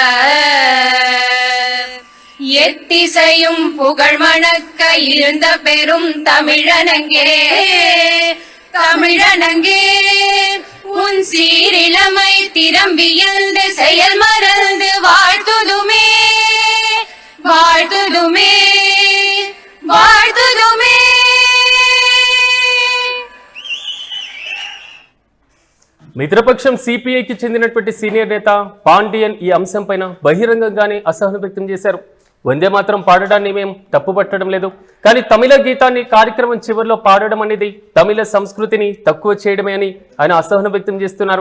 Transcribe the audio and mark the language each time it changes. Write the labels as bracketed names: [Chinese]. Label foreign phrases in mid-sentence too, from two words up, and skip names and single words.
[Tamil] எத்திசையும் புகழ் மணக்க இருந்த பெரும் தமிழனங்கே தமிழனங்கே உன் சீரிழமை திறம்பியல்து செயல் மறந்து வாழ்த்துதுமே வாழ்த்துதுமே வாழ்த்துதுமே. [Telugu] మిత్రపక్షం సిపిఐకి చెందినటువంటి సీనియర్ నేత పాండియన్ ఈ అంశం పైన బహిరంగంగానే అసహనం వ్యక్తం చేశారు. వందే మాత్రం పాడడాన్ని మేము తప్పుపట్టడం లేదు, కానీ తమిళ గీతాన్ని కార్యక్రమం చివరిలో పాడడం అనేది తమిళ సంస్కృతిని తక్కువ చేయడమే అని ఆయన అసహనం వ్యక్తం చేస్తున్నారు.